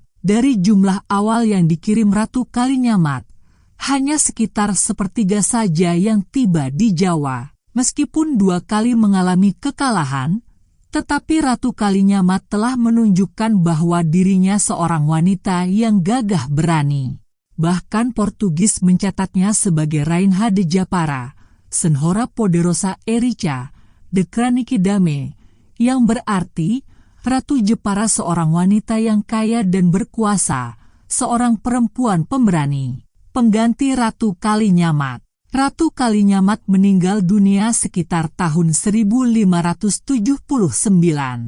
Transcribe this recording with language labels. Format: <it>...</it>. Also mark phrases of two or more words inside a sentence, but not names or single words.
<id>Dari jumlah awal yang dikirim Ratu Kalinyamat, hanya sekitar sepertiga saja yang tiba di Jawa. Meskipun 2 kali mengalami kekalahan, tetapi Ratu Kalinyamat telah menunjukkan bahwa dirinya seorang wanita yang gagah berani. Bahkan Portugis mencatatnya sebagai</id> <pt>Rainha de Japara, Senhora Poderosa Erica, de Kraniki Dame,</pt> <id>yang berarti Ratu Jepara seorang wanita yang kaya dan berkuasa, seorang perempuan pemberani. Pengganti Ratu Kalinyamat. Ratu Kalinyamat meninggal dunia sekitar tahun 1579.</id>